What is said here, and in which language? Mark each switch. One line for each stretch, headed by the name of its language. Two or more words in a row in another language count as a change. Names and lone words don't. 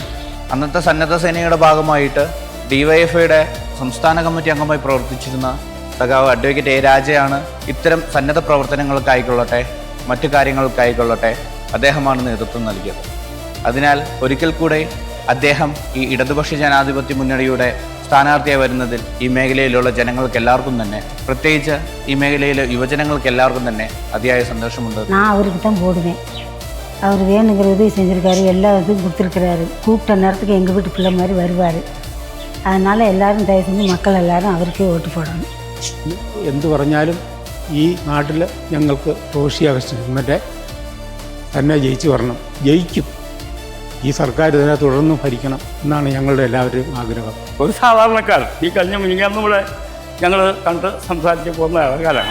Malayalam: അന്നത്തെ സന്നദ്ധ സേനയുടെ ഭാഗമായിട്ട് DYFIയുടെ സംസ്ഥാന കമ്മിറ്റി അംഗമായി പ്രവർത്തിച്ചിരുന്ന സഖാവ് അഡ്വക്കേറ്റ് A രാജയാണ് ഇത്തരം സന്നദ്ധ പ്രവർത്തനങ്ങൾക്കായിക്കൊള്ളട്ടെ മറ്റു കാര്യങ്ങൾക്കായിക്കൊള്ളട്ടെ അദ്ദേഹമാണ് നേതൃത്വം നൽകിയത്. അതിനാൽ ഒരിക്കൽ കൂടെ അദ്ദേഹം ഈ ഇടതുപക്ഷ ജനാധിപത്യ മുന്നണിയുടെ സ്ഥാനാർത്ഥിയായി വരുന്നതിൽ ഈ മേഖലയിലുള്ള ജനങ്ങൾക്ക് എല്ലാവർക്കും തന്നെ, പ്രത്യേകിച്ച് ഈ മേഖലയിലെ യുവജനങ്ങൾക്ക് എല്ലാവർക്കും തന്നെ അതിയായ സന്തോഷമുണ്ട്.
Tamil: நான் அவருக்கு தான் போடுவேன். அவர் வேணுங்கிற உதவி செஞ்சுருக்காரு, எல்லா இதுவும் கொடுத்துருக்கிறாரு. கூப்பிட்ட நேரத்துக்கு எங்கள் வீட்டு பிள்ளை மாதிரி வருவார். அதனால் எல்லாவரும் தயவு செஞ்சு மக்கள் எல்லாவரும் அவர்க்கே வோட்டு போடணும்.
Malayalam: എന്ത് പറഞ്ഞാലും ഈ നാട്ടിൽ ഞങ്ങൾക്ക് റോഷി അഗസ്റ്റിൻ തന്നെ ജയിച്ചു വരണം, ജയിക്കും. ഈ സർക്കാർ ഇതിനെ തുടർന്ന് ഭരിക്കണം എന്നാണ് ഞങ്ങളുടെ എല്ലാവരുടെയും ആഗ്രഹം. ഒരു സാധാരണക്കാരൻ ഈ കഴിഞ്ഞ മിനിഞ്ഞാന്ന് ഇവിടെ ഞങ്ങൾ കണ്ട് സംസാരിച്ച് പോകുന്ന ആൾക്കാരാണ്.